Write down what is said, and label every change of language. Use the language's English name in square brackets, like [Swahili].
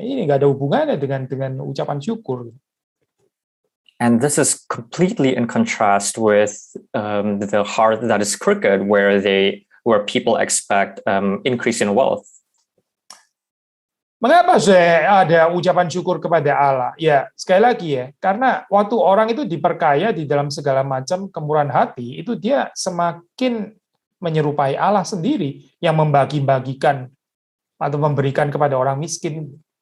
[Indonesian] Ini nggak ada hubungannya dengan ucapan syukur. [English] And this is completely in contrast with the heart that is crooked, where people expect increase in wealth. [Indonesian] Mengapa saya ada ucapan syukur kepada Allah? Ya, sekali lagi ya, karena waktu orang itu diperkaya di dalam segala macam kemurahan hati, itu dia semakin menyerupai Allah sendiri yang membagi-bagikan atau memberikan kepada orang miskin.